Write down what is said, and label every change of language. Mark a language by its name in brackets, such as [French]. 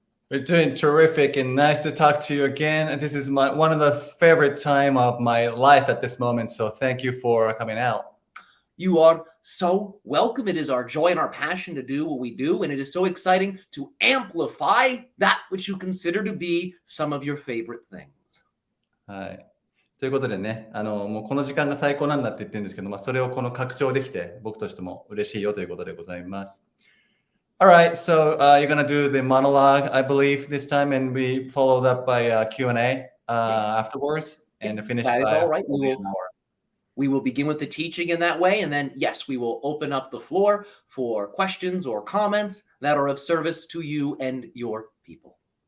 [English] We're doing terrific and nice to talk to you again. And this is one of the favorite time of my life at this moment. So thank you for coming out. You are so welcome. It is our joy and our passion to do what we do. And it is so exciting to amplify that which you consider to be some of your favorite things. [Japanese] はい。ということでね、もうこの時間が最高なんだって言ってるんですけど、それをこの拡張できて、僕としても嬉しいよということでございます。 [English] Alright, so you're gonna do the monologue, I believe, this time, and we followed up by Q&A afterwards, and finish That is by all right. an hour. We will begin with the teaching in that way, and then, yes, we will open up the floor for questions or comments that are of service to you and your people.